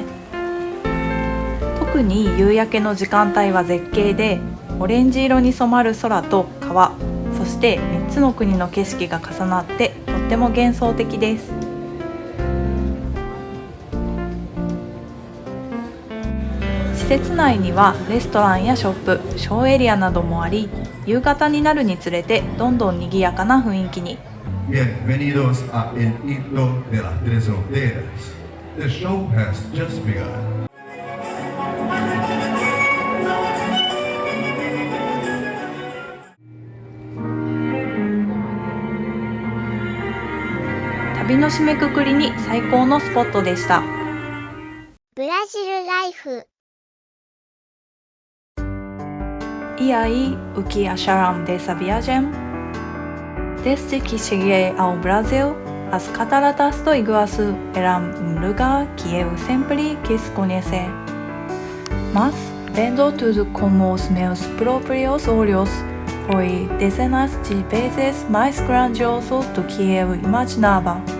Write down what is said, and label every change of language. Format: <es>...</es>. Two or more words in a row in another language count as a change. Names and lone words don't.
<ja>特に夕焼けの時間帯は絶景で、オレンジ色に染まる空と川、そして3つの国の景色が重なってとっても幻想的です。施設内にはレストランやショップ、ショーエリアなどもあり、夕方になるにつれてどんどん賑やかな雰囲気に。</ja> <es>Bienvenidos a El Hito de las Tres Fronteras.</es> <en>The show has just begun.</en> <ja>旅の締めくくりに最高のスポットでした。ブラジルライフ。</ja> <pt>E aí, o que acharam dessa viagem? Desde que cheguei ao Brasil, as cataratas do Iguaçu eram lugar que eu sempre quis conhecer. Mas, vendo tudo com os meus próprios olhos, foi dezenas de vezes mais grandioso do que eu imaginava.</pt>